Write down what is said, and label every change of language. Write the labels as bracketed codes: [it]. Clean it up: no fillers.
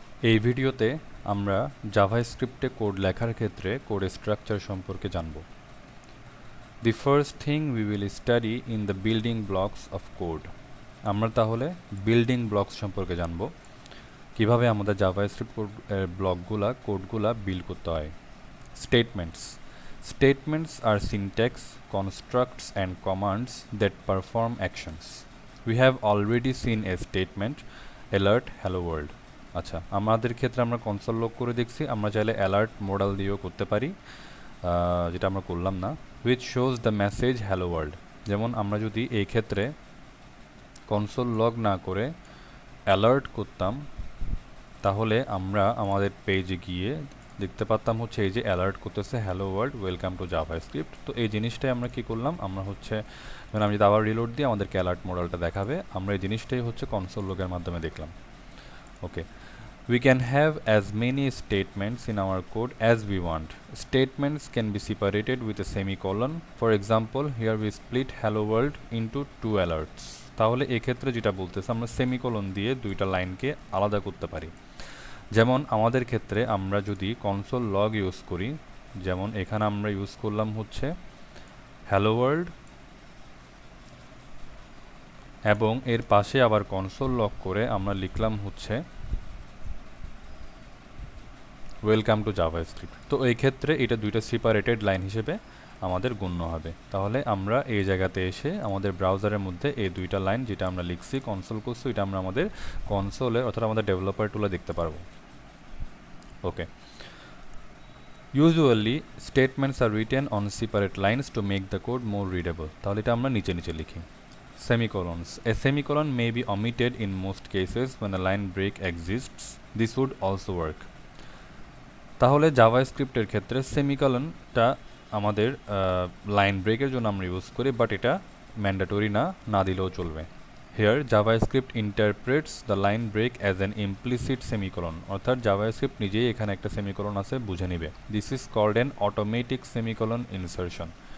[bn] এই ভিডিওতে আমরা জাভাস্ক্রিপ্টে কোড লেখার ক্ষেত্রে কোড স্ট্রাকচার সম্পর্কে জানব। [en] The first thing we will study in the building blocks of code. [bn] আমরা তাহলে বিল্ডিং ব্লকস সম্পর্কে জানব, কিভাবে আমাদের জাভাস্ক্রিপ্ট কোডগুলা বিল্ড করতে হয়। [en] Statements Statements are syntax, constructs and commands that perform actions. We have already seen a statement, alert hello world. [bn] আচ্ছা, আমাদের ক্ষেত্রে আমরা কনসোল লক করে দেখছি, আমরা চাইলে অ্যালার্ট মডেল দিয়েও করতে পারি, যেটা আমরা করলাম না, [en] which shows the message hello world. [bn] যেমন আমরা যদি এই ক্ষেত্রে কনসোল লগ না করে অ্যালার্ট করতাম, তাহলে আমরা আমাদের পেজে গিয়ে দেখতে পারতাম হচ্ছে এই যে অ্যালার্ট করতেছে [en] Hello world welcome to JavaScript. [bn] তো এই জিনিসটাই আমরা কি করলাম, আমরা হচ্ছে মানে আমি যদি আবার রিলোড দিই আমাদেরকে অ্যালার্ট মডেলটা দেখাবে, আমরা এই জিনিসটাই হচ্ছে কনসোল লগের মাধ্যমে দেখলাম। [en] ওকে, we can have as many statements in our code as we want. Statements can be separated with a semicolon. For example, here we split hello world into two alerts. [bn] তাহলে এক্ষেত্রে যেটা বলতেছে আমরা সেমিকোলন দিয়ে দুইটা লাইনকে আলাদা করতে পারি। যেমন আমাদের ক্ষেত্রে আমরা যদি কনসোল লগ ইউজ করি, যেমন এখানে আমরা ইউজ করলাম হচ্ছে হ্যালো ওয়ার্ল্ড এবং এর পাশে আবার কনসোল লগ করে আমরা লিখলাম হচ্ছে [en] Welcome to JavaScript. [bn] তো এই ক্ষেত্রে এটা দুইটা সেপারেটেড লাইন হিসেবে আমাদের গণ্য হবে। তাহলে আমরা এই জায়গাতে এসে আমাদের ব্রাউজারের মধ্যে এই দুইটা লাইন যেটা আমরা লিখছি কনসোল করছি, এটা আমরা আমাদের কনসোলে অর্থাৎ আমাদের ডেভেলপার টুলে দেখতে পারবো। [en] ওকে, usually statements are written on separate lines to make the code more readable. [bn] তাহলে এটা আমরা নিচে নিচে লিখি। [en] Semicolons. A semicolon may be omitted in most cases when a line break exists. This would also work. [bn] তাহলে জাভাস্ক্রিপ্টের ক্ষেত্রে সেমিকলনটা আমাদের line ব্রেকের জন্য আমরা ইউজ করি, বাট এটা ম্যান্ডেটরি না দিলেও চলবে। [en] Here JavaScript interprets the line break as an implicit semicolon, [bn] অর্থাৎ জাভাস্ক্রিপ্ট নিজেই এখানে একটা সেমিকোলন আছে বুঝে নিবে। [en] This is called an automatic semicolon insertion.